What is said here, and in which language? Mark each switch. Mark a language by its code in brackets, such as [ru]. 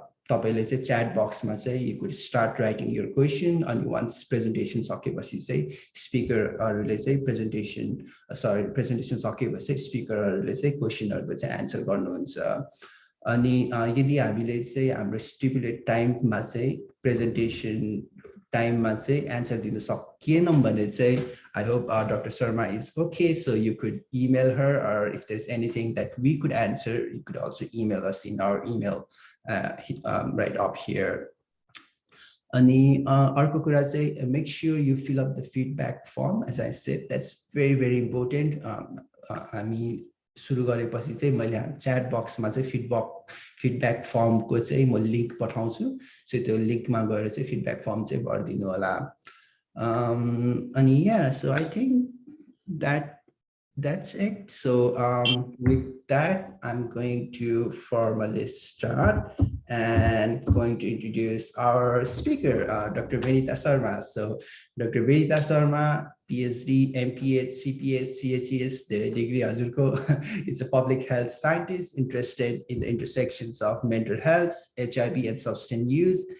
[ne] तपाईले चाहिँ च्याट बक्समा चाहिँ [en] you could start writing your question [ne] and once presentation सकेपछि चाहिँ स्पिकरहरुले चाहिँ प्रेजेन्टेसन सकेपछि स्पिकरहरुले चाहिँ क्वेशनहरुको चाहिँ आन्सर गर्नुहुन्छ अनि यदि हामीले चाहिँ हाम्रो स्टिपुलेट टाइममा चाहिँ प्रेजेन्टेसन टाइममा चाहिँ आन्सर दिन सकिएनौं भने चाहिँ [en] I hope Dr. Sharma is okay, so you could email her, or if there's anything that we could answer, you could also email us in our email right up here. [ne] Ani arko kura चाहिँ [en] make sure you fill up the feedback form. As I said, that's very important. [ne] हामी सुरु गरेपछि चाहिँ मैले chat बक्समा चाहिँ feedback फर्मको चाहिँ म लिंक पठाउँछु सो त्यो लिंकमा गएर चाहिँ फिडब्याक फर्म चाहिँ भर्दिनु होला अनि [en] yeah, so I think that's it. So with that, I'm going to formally start and going to introduce our speaker, Dr. Vinita Sharma. So Dr. Vinita Sharma, PhD, MPH, CPS, CHES, degree Azurko, is a public health scientist interested in the intersections of mental health, HIV, and substance use.